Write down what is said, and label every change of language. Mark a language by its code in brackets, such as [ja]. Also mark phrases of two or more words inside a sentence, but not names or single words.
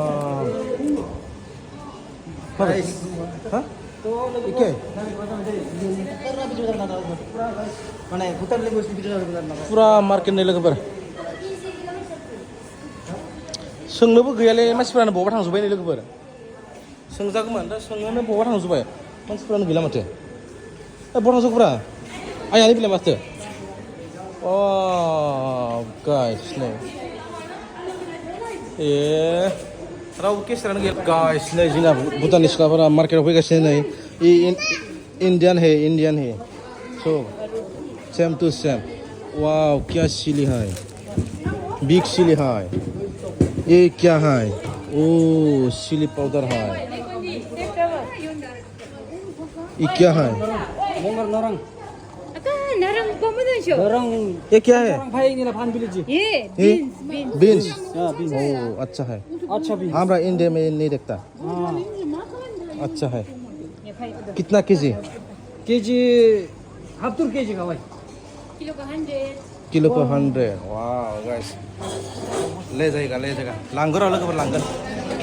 [brx] राइस हा इके माने भुटान लेंगुवेज पुरा मार्केट नै लोगोफोर सोंनोबो गैयालै मानसिफोरानो बहा थांजोब्बाय नै लोगोफोर सोंजागौमोन दा सोंनोनो बहा थांजोब्बाय मानसिफोरानो गैला माथो बहा थांजोबग्रा आयानो गैला माथो अ गाइस नै रावबो केसारानो गैया गाइस नै जोंना भुटाननि सिख्लाफोरा मार्केटाव फैगासिनो नै [hi] इंडियन है सो सेम टू सेम वाव क्या चिली है बिग चिली है ये क्या है ओ चिली पाउडर है ये क्या है [dz] नारंग पमदन शो [hi] ये क्या है ये बीन्स ओ अच्छा है हमारा इंडिया में नहीं देखता अच्छा है कितना केजी हाफ टूर केजी का भाई किलो को 100 वाह गाइस ले जाएगा [brx] लांगोर लोगोफोर लांगोन